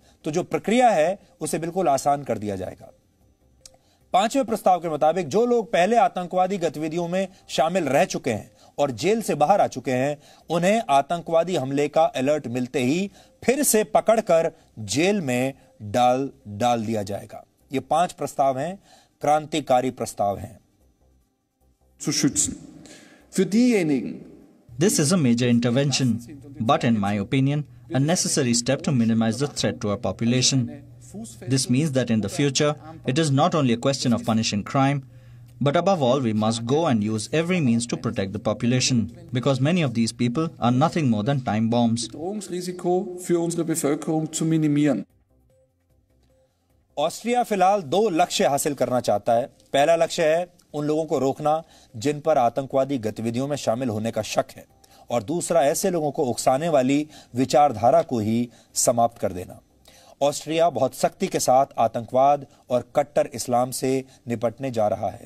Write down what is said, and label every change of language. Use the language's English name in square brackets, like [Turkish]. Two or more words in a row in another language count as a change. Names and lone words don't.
[Hindi] तो जो प्रक्रिया है उसे बिल्कुल आसान कर दिया जाएगा। पांचवें प्रस्ताव के मुताबिक जो लोग पहले आतंकवादी गतिविधियों में शामिल रह चुके हैं और जेल से बाहर आ चुके हैं, उन्हें आतंकवादी हमले का अलर्ट मिलते ही फिर से पकड़कर जेल में डाल दिया जाएगा। ये 5 प्रस्ताव हैं, क्रांतिकारी प्रस्ताव हैं। [German] zu schützen. Für diejenigen, [English] This is a major intervention, but in my opinion, a necessary step to minimize the threat to our population. This means that in the future, it is not only a question of punishing crime, but above all, we must go and use every means to protect the population, because many of these people are nothing more than time bombs. [German] Bedrohungsrisiko für unsere Bevölkerung zu minimieren. [Hindi] ऑस्ट्रिया फिलहाल 2 लक्ष्य हासिल करना चाहता है। पहला लक्ष्य है उन लोगों को रोकना जिन पर आतंकवादी गतिविधियों में शामिल होने का शक है, और दूसरा ऐसे लोगों को उकसाने वाली विचारधारा को ही समाप्त कर देना। ऑस्ट्रिया बहुत सख्ती के साथ आतंकवाद और कट्टर इस्लाम से निपटने जा रहा है।